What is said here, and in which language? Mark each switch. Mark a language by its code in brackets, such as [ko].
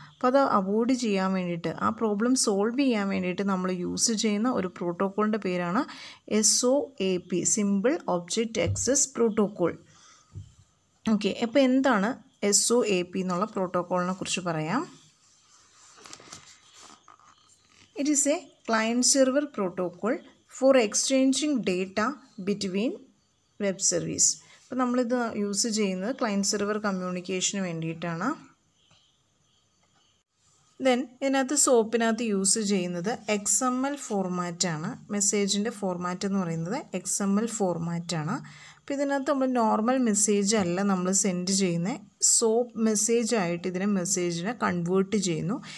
[ml] അപ്പോൾ അത് അവോയ്ഡ് ചെയ്യാൻ വേണ്ടിയിട്ട്, ആ പ്രോബ്ലം സോൾവ് ചെയ്യാൻ വേണ്ടിയിട്ട് നമ്മൾ യൂസ് ചെയ്യുന്ന ഒരു പ്രോട്ടോക്കോളിൻ്റെ പേരാണ് SOAP, simple object access protocol. Okay, അപ്പോൾ എന്താണ് SOAP എന്നുള്ള പ്രോട്ടോക്കോളിനെ കുറിച്ച് പറയാം. [en] It is a client-server protocol for exchanging data between web service. [ml] അപ്പോൾ നമ്മളിത് യൂസ് ചെയ്യുന്നത് ക്ലയൻറ്റ് സെർവർ കമ്മ്യൂണിക്കേഷന് വേണ്ടിയിട്ടാണ്. ദെൻ ഇതിനകത്ത് സോപ്പിനകത്ത് യൂസ് ചെയ്യുന്നത് XML ഫോർമാറ്റാണ്. മെസ്സേജിൻ്റെ ഫോർമാറ്റ് എന്ന് പറയുന്നത് XML ഫോർമാറ്റാണ്. അപ്പോൾ ഇതിനകത്ത് നമ്മൾ നോർമൽ മെസ്സേജ് അല്ല നമ്മൾ സെൻഡ് ചെയ്യുന്നത്, സോപ്പ് മെസ്സേജ് ആയിട്ട് ഇതിനെ മെസ്സേജിനെ കൺവേർട്ട് ചെയ്യുന്നു.